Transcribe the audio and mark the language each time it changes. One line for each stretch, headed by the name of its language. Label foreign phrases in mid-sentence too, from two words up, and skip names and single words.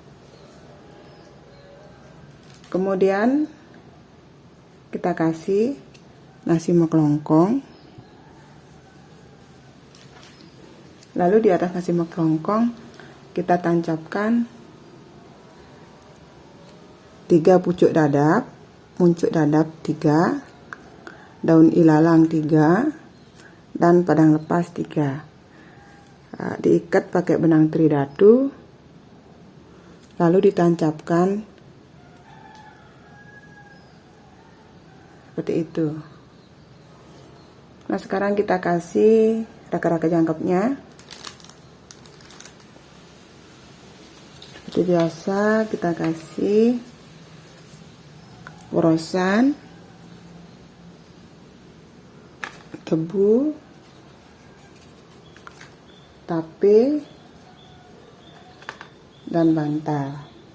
Indonesian: Kemudian kita kasih nasi meklongkong, lalu di atas nasi meklongkong kita tancapkan 3 pucuk dadap,
Balinese: muncuk dadap
Indonesian: 3, daun ilalang 3, dan padang lepas 3. Diikat pakai benang tridatu, lalu ditancapkan seperti itu. Nah, sekarang kita kasih raka-raka jangkepnya. Seperti biasa kita kasih porosan, tebu, tape, dan bantal.